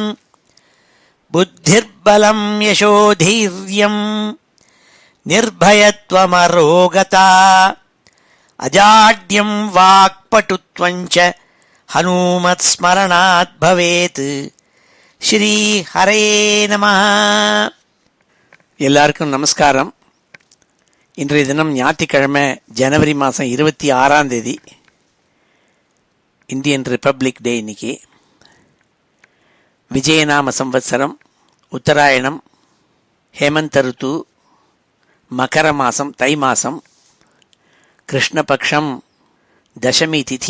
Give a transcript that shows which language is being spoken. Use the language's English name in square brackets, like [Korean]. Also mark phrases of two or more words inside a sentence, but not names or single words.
[Sanskrit] बुद्धिर्बलं यशोधैर्यं निर्भयत्वमरोगता अजाड्यं वाक्पटुत्वं च हनुमत्स्मरणात् भवेत्। श्री हरे नमः. [Tamil] எல்லாருக்கும் நமஸ்காரம். இன்றைய தினம் ஞாயிற்றுக்கிழமை ஜனவரி மாதம் 26 இந்தியன் ரிப்பப்ளிக் டே. இன்னைக்கு விஜயநாம சம்வத்சரம், உத்தராயணம், ஹேமந்த ருத்து, மகர மாதம், தை மாதம், கிருஷ்ணபக்ஷம், தசமி திதி.